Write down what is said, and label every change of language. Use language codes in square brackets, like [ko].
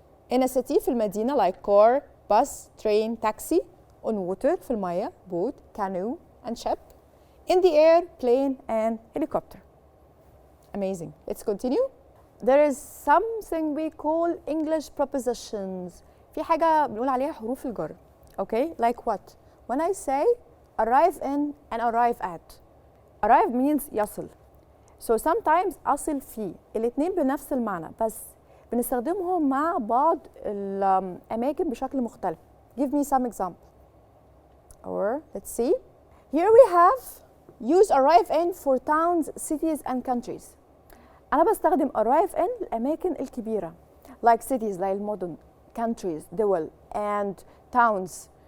[en] in a city [ar] في المدينة [en] like car bus, train, taxi. On water [ar] في المية [en] boat, canoe and ship. In the air plane and helicopter. Amazing. Let's continue. There is something we call English prepositions. [ar] في حاجة بنقول عليها حروف الجر. [en] Okay, like what? When I say arrive in and arrive at. Arrive means يصل. [ar] So sometimes أصل فيه. الاتنين بنفس المعنى بس بنستخدمهم مع بعض الأماكن بشكل مختلف. [en] Give me some example. Or let's see. Here we have use arrive in for towns, cities and countries. [ar] أنا بستخدم arrive in الأماكن الكبيرة. [en] Like cities, like المدن. countries, دول and towns.